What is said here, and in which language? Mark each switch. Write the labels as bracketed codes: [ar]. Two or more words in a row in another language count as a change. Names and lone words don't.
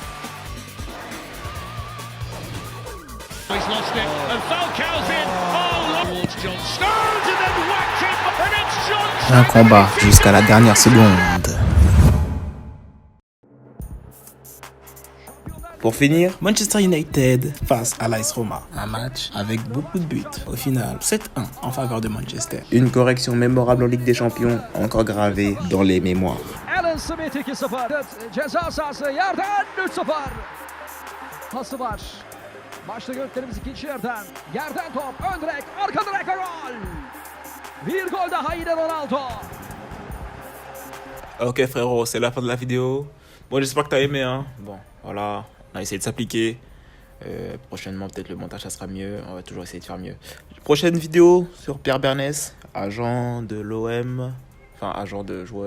[fr] Un combat jusqu'à la dernière seconde. Pour finir, Manchester United face à l'AS Roma. Un match avec beaucoup de buts. Au final, 7-1 en faveur de Manchester. Une correction mémorable en Ligue des Champions, encore gravée dans les mémoires. [tr] Alan Smith 2-0. Ceza sahası yerden 3-0. Pası var. Başta gördüklerimiz ikinci yerden. Yerden top, ön direk, arka direk gol. Bir gol daha yine Ronaldo. [fr] Ok frérot, c'est la fin de la vidéo. Bon, j'espère que t'as aimé, hein. Bon, voilà, on a essayé de s'appliquer. Prochainement, peut-être le montage, ça sera mieux. On va toujours essayer de faire mieux. Prochaine vidéo sur Pierre Bernès, agent de l'OM. Enfin, agent de joueur. Voilà quoi.